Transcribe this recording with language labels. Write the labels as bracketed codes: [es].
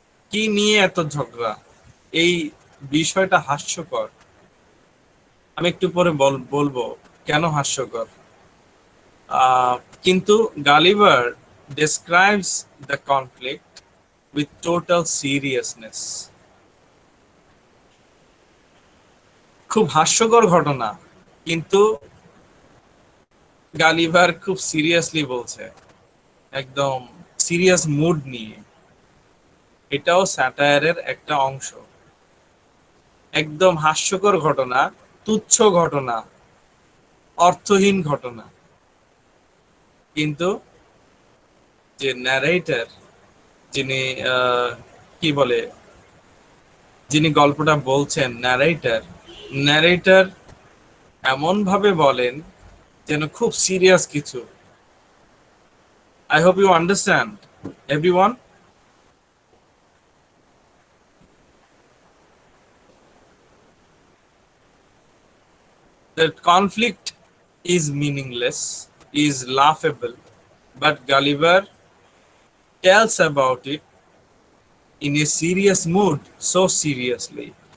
[bn] কি নিয়ে এত ঝগড়া? এই বিষয়টা হাস্যকর। আমি একটু পরে বলবো কেন হাস্যকর। [en] কিন্তু Gulliver describes the conflict with total seriousness. [bn] খুব হাস্যকর ঘটনা, কিন্তু গালিভার খুব সিরিয়াসলি বলছে, একদম সিরিয়াস মুড নিয়ে। এটাও স্যাটায়ারের একটা অংশ। একদম হাস্যকর ঘটনা, তুচ্ছ ঘটনা, অর্থহীন ঘটনা, কিন্তু যে ন্যারেটর, যিনি কি বলে, যিনি গল্পটা বলছেন, ন্যারেটর এমন ভাবে বলেন যেন খুব সিরিয়াস কিছু। [en] I hope you understand, everyone. The conflict is meaningless, is laughable, but Gulliver tells about it in a serious mood, so seriously.